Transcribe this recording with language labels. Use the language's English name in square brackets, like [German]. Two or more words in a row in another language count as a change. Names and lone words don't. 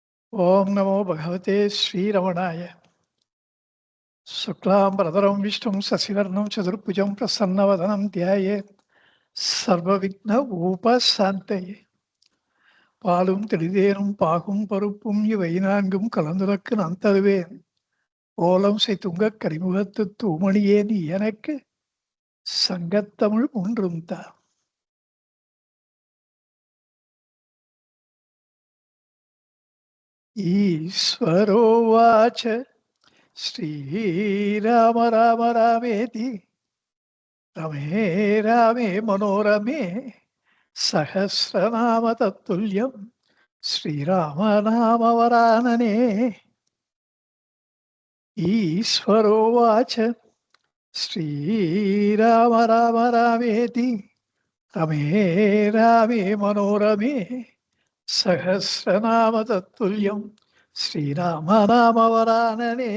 [Sanskrit] ओम नमो भगवते श्रीरमणाय। शुक्लांबरधरं विष्णुं शशिवर्णं चतुर्भुजं प्रसन्नवदनं ध्यायेत् सर्वविघ्न उपशान्तये. [Tamil] பாலும் தெளிதேனும் பாகும் பருப்பும் இவை நான்கும் கலந்துனக்கு நான் தருவேன். ஓலம் செய்துங்கக் கரிமுகத்து தூமணியே நீ எனக்கு சங்கத்தமிழ் ஒன்றும் தா. [Sanskrit] ईश्वरोवाच श्रीराम राम रामेति रमे रामे मनोरमे सहस्रनाम तत्तुल्यं श्रीरामनामवरानने. ईश्वरोवाच श्रीराम राम रामेति रमे रामे मनोरमे सहस्रनाम तत्तुल्यं श्रीरामनामवरानने.